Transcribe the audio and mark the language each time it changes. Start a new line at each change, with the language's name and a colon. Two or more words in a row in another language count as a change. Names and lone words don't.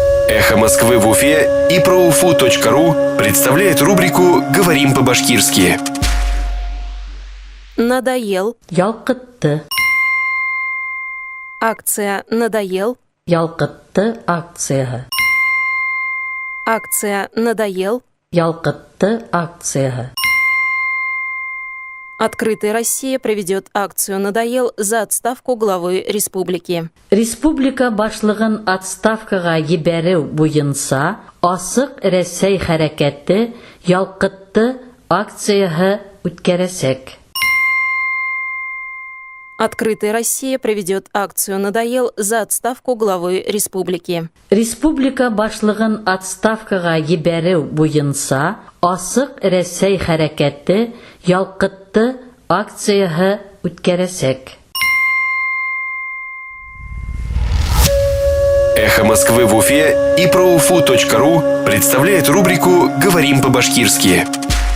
Russian: «Эхо Москвы» в Уфе и ProUFU.ru представляет рубрику «Говорим по-башкирски». Надоел.
Bashkir: Ялкытты.
Russian: Акция «Надоел».
Bashkir: Ялкытты акцияһы.
Russian: Акция «Надоел».
Bashkir: Ялкытты акцияһы.
Russian: Открытая Россия проведет акцию «Надоел» за отставку главы республики.
Bashkir: Республика башлыгын отставкага ебәреү буенча асык Рәсәй хәрәкәте ялкытты акцияһы үткәрәсәк.
Russian: Открытая Россия проведет акцию «Надоел» за отставку главы республики.
Bashkir: Республика башлыгын отставкага ебәреү буенча асык Рәсәй хәрәкәте ялкытты акцияһы үткәрәсәк.
Russian: «Эхо Москвы» в Уфе и ProUFU.ru представляет рубрику «Говорим по-башкирски».